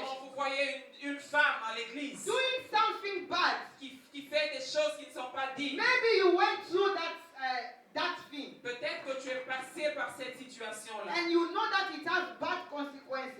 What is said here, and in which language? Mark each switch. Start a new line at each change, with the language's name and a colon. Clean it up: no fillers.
French: Quand vous voyez une femme à l'église
English: doing something bad,
French: qui fait des choses qui ne sont pas dignes,
English: maybe you went through that thing,
French: peut-être que tu es passé par cette situation-là.
English: and you know that it has bad consequences.